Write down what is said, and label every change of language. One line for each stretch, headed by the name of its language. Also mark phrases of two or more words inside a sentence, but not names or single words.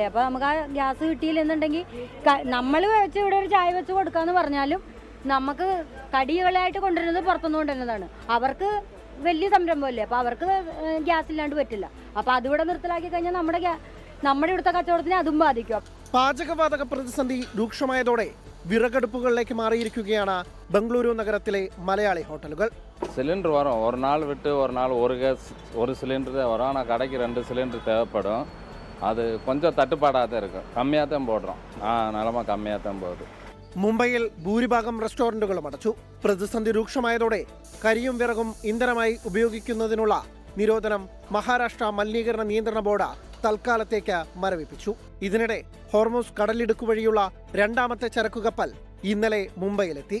Malayalam: അപ്പോൾ നമുക്ക് ആ ഗ്യാസ് കിട്ടിയില്ലെന്നുണ്ടെങ്കിൽ നമ്മൾ വെച്ച് ഇവിടെ ഒരു ചായ വെച്ച് കൊടുക്കാന്ന് പറഞ്ഞാലും നമുക്ക് കടികളായിട്ട് കൊണ്ടുവരുന്നത് പുറത്തുനിന്ന് കൊണ്ടുവരുന്നതാണ്. അവർക്ക് വലിയ സംരംഭമല്ലേ, അപ്പോൾ അവർക്ക് ഗ്യാസ് ഇല്ലാണ്ട് പറ്റില്ല. അപ്പോൾ അതിവിടെ നിർത്തലാക്കി കഴിഞ്ഞാൽ നമ്മുടെ ഇവിടുത്തെ കച്ചവടത്തിനെ അതും ബാധിക്കും. പാചകവാതക പ്രതിസന്ധി രൂക്ഷമായതോടെ വിറകടുപ്പുകളിലേക്ക് മാറിയിരിക്കുകയാണ് ബംഗളൂരു നഗരത്തിലെ മലയാളി ഹോട്ടലുകൾ.
Tamil: சிலிண்டர் வரும், ஒரு நாள் விட்டு ஒரு நாள் ஒரு கேஸ் ஒரு சிலிண்டர் தான் வரும். ஆனால் கடைக்கு 2 சிலிண்டர் தேவைப்படும். அது கொஞ்சம் தட்டுப்பாடாக தான் இருக்கும். கம்மியாக தான் போடுறோம். நிலமா கம்மியாக தான் போகுது.
Malayalam: മുംബൈയിൽ ഭൂരിഭാഗം റെസ്റ്റോറന്റുകളും അടച്ചു. പ്രതിസന്ധി രൂക്ഷമായതോടെ കരിയും വിറകും ഇന്ധനമായി ഉപയോഗിക്കുന്നതിനുള്ള നിരോധനം മഹാരാഷ്ട്ര മലിനീകരണ നിയന്ത്രണ ബോർഡ് തൽക്കാലത്തേക്ക് മരവിപ്പിച്ചു. ഇതിനിടെ ഹോർമൂസ് കടലിടുക്ക് വഴിയുള്ള 2ാമത്തെ ചരക്കുകപ്പൽ ഇന്നലെ മുംബൈയിലെത്തി.